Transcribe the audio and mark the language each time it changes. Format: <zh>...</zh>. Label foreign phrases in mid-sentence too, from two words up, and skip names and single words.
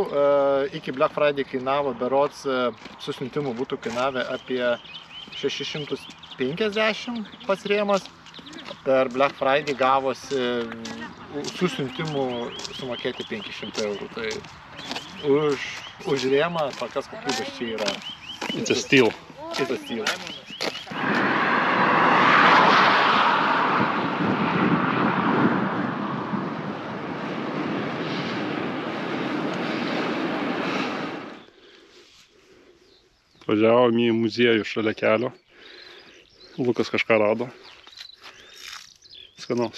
<lt>Iki Black Friday kainavo berods, su siuntimu būtų kainavę apie 650 pats rėmas. Per Black Friday gavosi su siuntimu sumokėti 500 eurų. Tai už rėmą tokias kokybės čia yra.</lt> <en>It's a steal. It's a steal.</en> <lt>Važiavom į muziejų šalia kelio. Lukas kažką rado. Skanaus.</lt>